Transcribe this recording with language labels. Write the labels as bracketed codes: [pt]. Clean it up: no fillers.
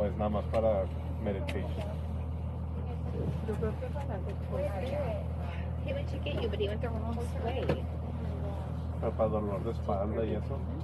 [es] ¿O es nada más para meditation? Yo creo que para [en] He went to get you, but he went the wrong way. [es] Pero para dolor de espalda y eso.